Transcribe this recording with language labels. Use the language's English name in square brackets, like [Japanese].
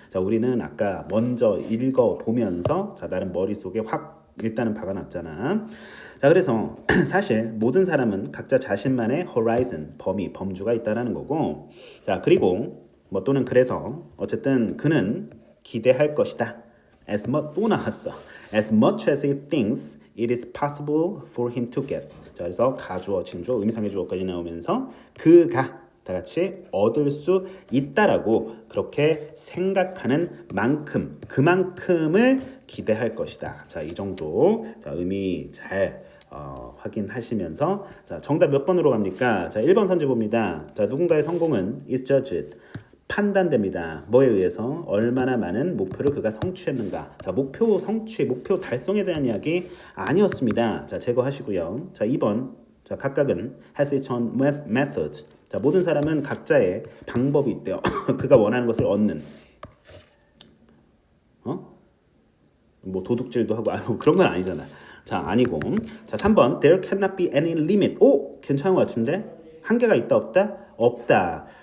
[Korean] 자, 우리는 아까 먼저 읽어보면서 자, 나름 머릿속에 확 일단은 박아놨잖아. 자, 그래서 사실 모든 사람은 각자 자신만의 horizon, 범위, 범주가 있다라는 거고. 자, 그리고 뭐 또는 그래서 어쨌든 그는 기대할 것이다. [English] As much [Korean] 또 나왔어. [English] As much as he thinks it is possible for him to get. [Korean] 자, 그래서 가주어, 진주어, 의미상의 주어까지 나오면서 그가 다 같이 얻을 수 있다라고 그렇게 생각하는 만큼 그만큼을 기대할 것이다. 자, 이 정도 자, 의미 잘 확인하시면서 자, 정답 몇 번으로 갑니까? 자, 1번 선지 봅니다. 자, 누군가의 성공은 [English] is judged. [Korean] 판단됩니다. 뭐에 의해서 얼마나 많은 목표를 그가 성취했는가. 자, 목표 성취, 목표 달성에 대한 이야기 아니었습니다. 자, 제거하시고요. 자, 2번. 자, 각각은 [English] has its own method. [Korean] 자, 모든 사람은 각자의 방법이 있대요. 그가 원하는 것을 얻는. 뭐 도둑질도 하고 뭐 그런 건 아니잖아. 자, 아니고. 자, 3번. [English] There cannot be any limit. [Korean] 오, 괜찮은 것 같은데? 한계가 있다 없다? 없다.